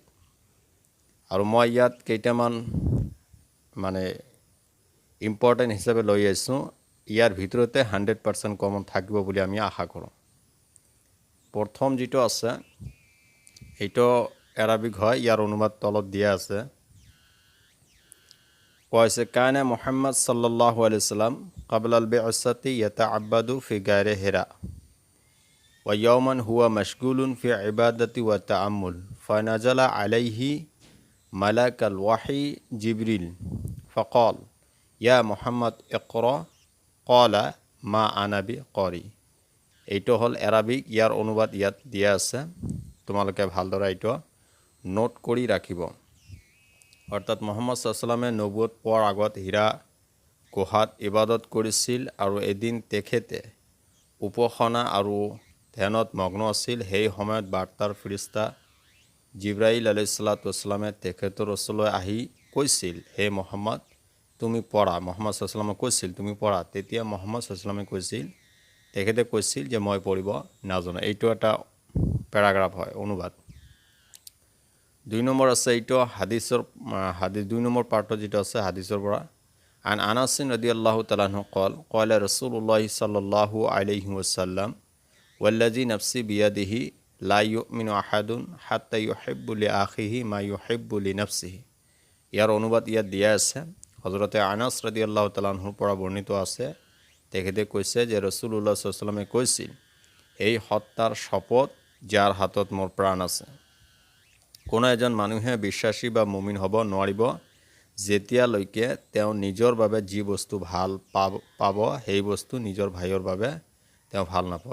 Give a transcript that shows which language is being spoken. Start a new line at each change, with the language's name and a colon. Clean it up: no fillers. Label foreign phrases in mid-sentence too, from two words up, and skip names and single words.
Assamese: আৰু মই ইয়াত কেইটামান ইম্পৰ্টেণ্ট হিচাপে লৈ আহিছোঁ। ইয়াৰ ভিতৰতে 100% কমন থাকিব বুলি আমি আশা কৰোঁ। প্ৰথম যিটো আছে এইটো এৰাবিক হয়, ইয়াৰ অনুবাদ তলত দিয়া আছে।
Arabic: কৈছে كان محمد صلى الله عليه وسلم قبل البعثة يتعبد في غار حراء ويوما هو مشغول في العبادة والتأمل فنزل عليه ملك الوحي جبريل فقال يا محمد اقرأ قال ما أنا بقارئ.
Assamese: এইটো হ'ল এৰাবিক, ইয়াৰ অনুবাদ ইয়াত দিয়া আছে, তোমালোকে ভালদৰে এইটো নোট কৰি ৰাখিব। অৰ্থাৎ মুহাম্মদ
Arabic: صلى الله عليه وسلم
Assamese: নবুৱত পোৱাৰ আগত হীৰা গুহাত ইবাদত কৰিছিল, আৰু এদিন তেখেতে উপাসনা আৰু ধ্যানত মগ্ন আছিল। সেই সময়ত বাৰ্তাৰ ফেৰেশতা জিব্ৰাইল
Arabic: عليه الصلاة والسلام
Assamese: তেখেতৰ ওচৰলৈ আহি কৈছিল, হে মুহাম্মদ তুমি পঢ়া। মুহাম্মদ
Arabic: صلى الله عليه وسلم
Assamese: কৈছিল তুমি পঢ়া। তেতিয়া মুহাম্মদ
Arabic: صلى الله عليه وسلم
Assamese: তেখেতে কৈছিল যে মই পঢ়িব নাজানো। এইটো এটা পেৰাগ্ৰাফ হয়, অনুবাদ। 2 নম্বৰ আছে এইটো হাদিছ 2 নম্বৰ পাৰ্টত যেটো আছে হাদিছৰ পৰা।
Arabic: عن أنس رضي الله تعالى عنه قال رسول الله صلى الله عليه وسلم والذي نفسي بيده لا يؤمن أحد حتى يحب لأخيه ما يحب لنفسه।
Assamese: ইয়াৰ অনুবাদ ইয়াত দিয়া আছে। হযরতে আনাস
Arabic: رضي الله تعالى عنه
Assamese: পৰা বৰ্ণিত আছে, তেখেতে কৈছে যে ৰাসূলুল্লাহ
Arabic: صلى الله عليه وسلم
Assamese: কৈছিল, এই সত্তাৰ শপথ যাৰ হাতত মোৰ প্ৰাণ আছে, কোনো এজন মানুহে বিশ্বাসী বা মুমিন হ'ব নোৱাৰিব যেতিয়ালৈকে তেওঁ নিজৰ বাবে যি বস্তু ভাল পাব সেই বস্তু নিজৰ ভাইৰ বাবে তেওঁ ভাল নাপাব।